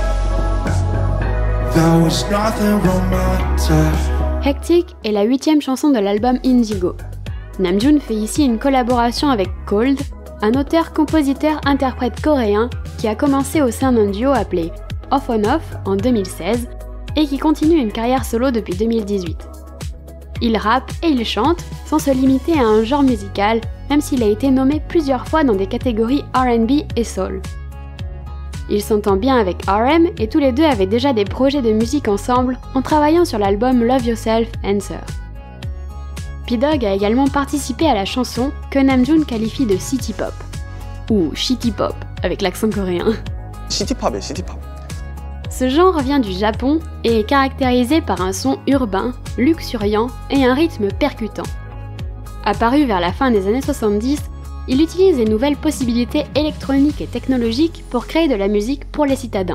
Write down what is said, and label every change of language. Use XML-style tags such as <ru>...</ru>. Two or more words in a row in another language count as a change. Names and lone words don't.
<en>There was nothing romantic.</en> <fr>Hectic est la 8e chanson de l'album Indigo. Namjoon fait ici une collaboration avec Cold, un auteur-compositeur-interprète coréen qui a commencé au sein d'un duo appelé Off on Off en 2016 et qui continue une carrière solo depuis 2018. Il rappe et il chante, sans se limiter à un genre musical, même s'il a été nommé plusieurs fois dans des catégories R&B et soul. Il s'entend bien avec RM et tous les deux avaient déjà des projets de musique ensemble en travaillant sur l'album Love Yourself, Answer. P-Dog a également participé à la chanson que Namjoon qualifie de</fr> <en>city pop,</en> <fr>ou</fr> <en>shitty pop</en> <fr>avec l'accent coréen.</fr> <ko>시티팝이에요, 시티팝.</ko> <fr>Ce genre vient du Japon et est caractérisé par un son urbain, luxuriant et un rythme percutant. Apparu vers la fin des années 70, il utilise les nouvelles possibilités électroniques et technologiques pour créer de la musique pour les citadins.</fr>